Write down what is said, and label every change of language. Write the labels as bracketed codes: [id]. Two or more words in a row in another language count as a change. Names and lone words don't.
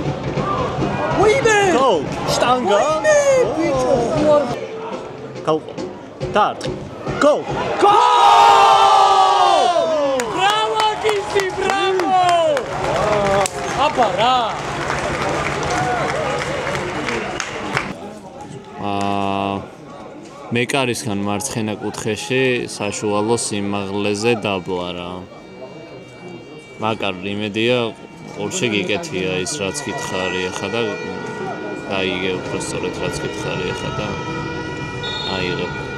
[en] Go! Штанга! Go! Start. Go! Go! Bravo, Kisi, bravo! [ka] Აბა რა! მეკარისგან მარცხენა კუთხეში საშუალო სიმაღლეზე დაბლა რა. მაგარ იმედია ყურში გიკეთია ის რაც გითხარი ახლა და გაიგე უფრო სწორად რაც გითხარი ახლა და აიღებ.